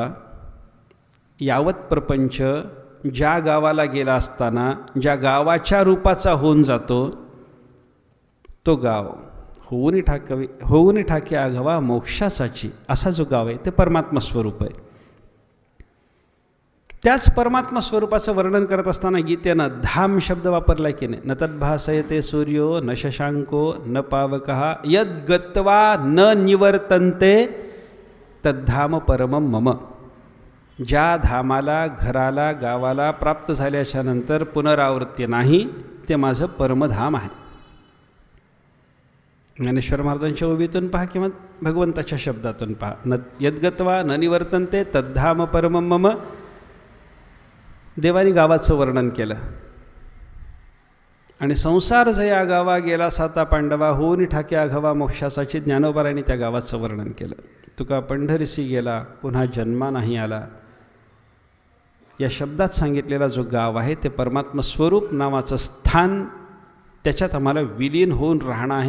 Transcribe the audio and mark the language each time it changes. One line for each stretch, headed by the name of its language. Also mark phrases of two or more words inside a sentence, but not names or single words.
Marathi: यावत प्रपंच ज्या गावाला गेला असताना ज्या गावाच्या रूपाचा होऊन जातो तो गाव होऊनी ठाके आघवा मोक्षाचाची असा जो गाव आहे ते परमात्मा स्वरूप आहे. त्याच परमात्मा स्वरूपाचं वर्णन करत असताना गीतेनं धाम शब्द वापरला की नाही.
Sanskrit: न तद्भासयते सूर्यो न शशांको न पावकः यद गत्वा न निवर्तन्ते तद्धाम परमं मम.
Marathi: ज्या धामाला घराला गावाला प्राप्त झाल्याच्या नंतर पुनरावृत्ती नाही ते माझं परमधाम आहे. ज्ञानेश्वर महाराजांच्या ओवीतून पहा किंवा भगवंताच्या शब्दातून पहा.
Sanskrit: न यद्गत्वा न निवर्तन्ते तद्धाम परमं मम.
Marathi: देवानी गावाचं वर्णन केलं. आणि संसार जया गावा गेला साता पांडवा होऊन ठाके आघवा मोक्षाचाची ज्ञानोबारांनी त्या गावाचं वर्णन केलं. तुका पंढरीसी गेला पुन्हा जन्मा नाही आला. या शब्दात सांगितलेला जो गाव आहे ते परमात्मा स्वरूप नावाचं स्थान, त्याच्यात आम्हाला विलीन होऊन राहणं आहे.